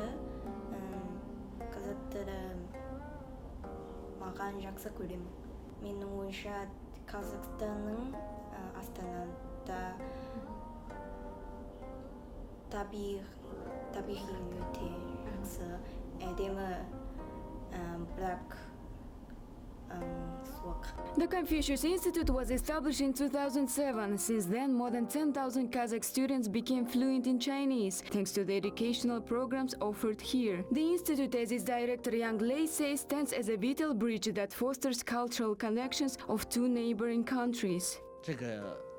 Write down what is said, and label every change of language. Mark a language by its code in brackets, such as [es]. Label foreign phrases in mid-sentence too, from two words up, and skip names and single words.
[kk] Қазақ тілі маған жақсы көремін. Менің ойынша Қазақстанның астанада табиғи өте жақсы, әдемі, бірақ [en] The Confucius Institute was established in 2007. Since then, more than 10,000 Kazakh students became fluent in Chinese, thanks to the educational programs offered here. The institute, as its director Yang Lei says, stands as a vital bridge that fosters cultural connections of two neighboring countries.